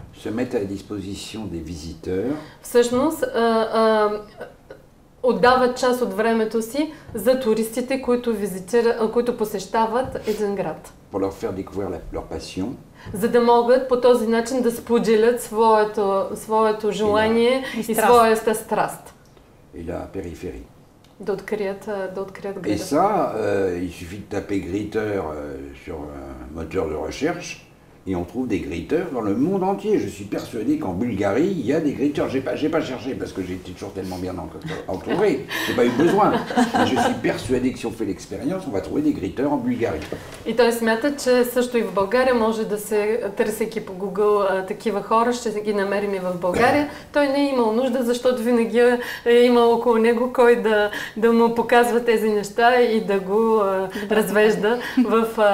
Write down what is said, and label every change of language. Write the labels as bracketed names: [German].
[French] se mettent à la disposition des visiteurs. [Bulgarian] Всъщност, отдават част от времето си за туристите, които посещават един град. [French] Pour leur faire découvrir leur passion. [Bulgarian] За да могат по този начин да споделят своето желание и своята страст. [French] Et la périphérie. [Bulgarian] Да открият града. [French] Et ça, il suffit de taper greeter sur un moteur de recherche et on trouve des greeters dans le monde entier. Je suis persuadé qu'en Bulgarie, il y a des greeters. J'ai pas cherché parce que j'étais toujours tellement bien entouré. J'ai pas eu besoin. Mais je suis persuadé que si on fait l'expérience, on va trouver des greeters en Bulgarie. [Bulgarian] И той смята, че също и в България може да се търсейки по Google такива хора, ще ги намерим и в България. Той не е имал нужда, защото винаги е имал около него кой да му показва тези неща и да го развежда в...